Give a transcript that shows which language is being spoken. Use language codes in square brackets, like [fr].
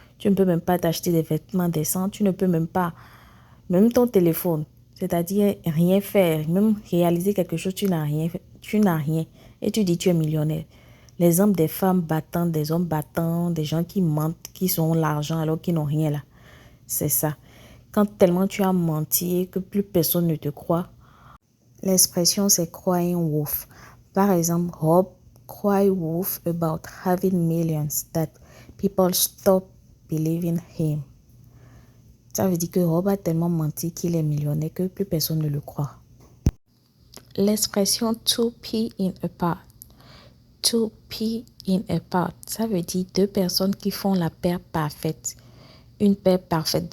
[fr] Tu ne peux même pas t'acheter des vêtements décents. Tu ne peux même pas, même ton téléphone, c'est-à-dire rien faire, même réaliser quelque chose, tu n'as rien, et tu dis tu es millionnaire. L'exemple des femmes battantes, des hommes battants, des gens qui mentent, qui ont l'argent alors qu'ils n'ont rien là. C'est ça. Quand tellement tu as menti et que plus personne ne te croit, l'expression c'est [en] crying wolf. [fr] Par exemple, [en] Rob cry wolf about having millions that people stop believing him. [fr] Ça veut dire que Rob a tellement menti qu'il est millionnaire que plus personne ne le croit. L'expression [en] to pee in a pot. [fr] To pee in a pot. Ça veut dire deux personnes qui font la paire parfaite. Une paire parfaite.